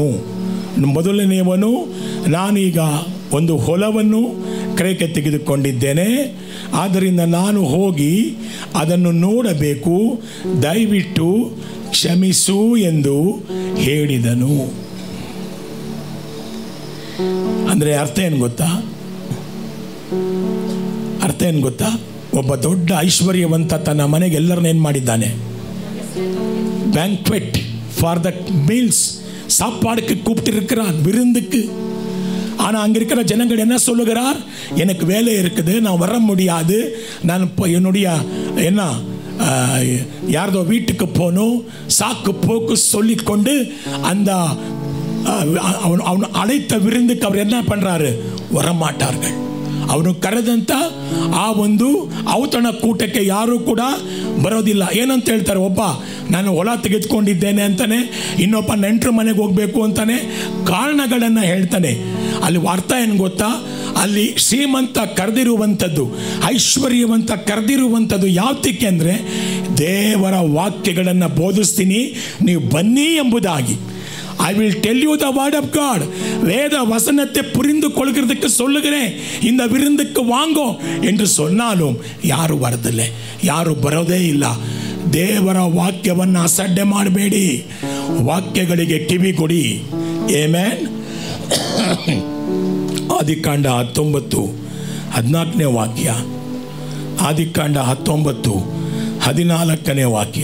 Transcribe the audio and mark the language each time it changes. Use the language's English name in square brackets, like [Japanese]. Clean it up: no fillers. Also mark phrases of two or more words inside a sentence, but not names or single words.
[Kannada] ಮೊದಲನೆಯವನು, ನಾನೀಗ ಒಂದು ಹೊಲವನ್ನು ಕ್ರಯಕ್ಕೆ ತೆಗೆದುಕೊಂಡಿದ್ದೇನೆ, ಆದ್ದರಿಂದ ನಾನು ಹೋಗಿ ಅದನ್ನು ನೋಡಬೇಕು, ದಯವಿಟ್ಟು ಕ್ಷಮಿಸು ಎಂದು ಹೇಳಿದನು. ಅಂದರೆ ಅರ್ಥ ಏನು ಗೊತ್ತಾ? ಅರ್ಥ ಏನು ಗೊತ್ತಾ? ಒಬ್ಬ ದೊಡ್ಡ ಐಶ್ವರ್ಯವಂತ ತನ್ನ ಮನೆಗೆ ಎಲ್ಲರನ್ನ ಏನು ಮಾಡಿದ್ದಾನೆ? [English] Banquet for the meals, [Tamil] சாப்பாடுக்கு கூப்பிட்டிருக்கிறான், விருந்துக்கு. ஆனால் அங்கே இருக்கிற ஜனங்கள் என்ன சொல்லுகிறார்? எனக்கு வேலை இருக்குது, நான் வர முடியாது, நான் இப்போ என்னுடைய என்ன யாரதோ வீட்டுக்கு போகணும், சாக்கு போக்கு சொல்லிக்கொண்டு அந்த அவன் அழைத்த விருந்துக்கு அவர் என்ன பண்ணுறாரு? வரமாட்டார்கள். [Kannada] ಅವನು ಕರೆದಂತ ಆ ಒಂದು ಔತಣ ಕೂಟಕ್ಕೆ ಯಾರೂ ಕೂಡ ಬರೋದಿಲ್ಲ. ಏನಂತ ಹೇಳ್ತಾರೆ? ಒಬ್ಬ ನಾನು ಹೊಲ ತೆಗೆದುಕೊಂಡಿದ್ದೇನೆ ಅಂತಾನೆ, ಇನ್ನೊಬ್ಬ ನೆಂಟರ ಮನೆಗೆ ಹೋಗಬೇಕು ಅಂತಾನೆ, ಕಾರಣಗಳನ್ನು ಹೇಳ್ತಾನೆ. ಅಲ್ಲಿ ಅರ್ಥ ಏನು ಗೊತ್ತಾ? ಅಲ್ಲಿ ಶ್ರೀಮಂತ ಕರೆದಿರುವಂಥದ್ದು, ಐಶ್ವರ್ಯವಂತ ಕರೆದಿರುವಂಥದ್ದು ಯಾವತ್ತಕ್ಕೆ ಅಂದರೆ, ದೇವರ ವಾಕ್ಯಗಳನ್ನು ಬೋಧಿಸ್ತೀನಿ, ನೀವು ಬನ್ನಿ ಎಂಬುದಾಗಿ. [English] I will tell you the word of God. [Tamil] வேத வசனத்தை புரிந்து கொள்கிறதுக்கு சொல்லுகிறேன், இந்த விருந்துக்கு வாங்கோ என்று சொன்னாலும் [Kannada] ಯಾರು ಬರದಿಲ್ಲ, ಯಾರು ಬರೋದೇ ಇಲ್ಲ. ದೇವರ ವಾಕ್ಯವನ್ನು ಅಸಡ್ಡೆ ಮಾಡಬೇಡಿ, ವಾಕ್ಯಗಳಿಗೆ ಕಿವಿ ಕೊಡಿ. ಆಮೆನ್. ಆದಿಕಾಂಡ 19-14ನೇ ವಾಕ್ಯ, ಆದಿಕಾಂಡ 19-14ನೇ ವಾಕ್ಯ.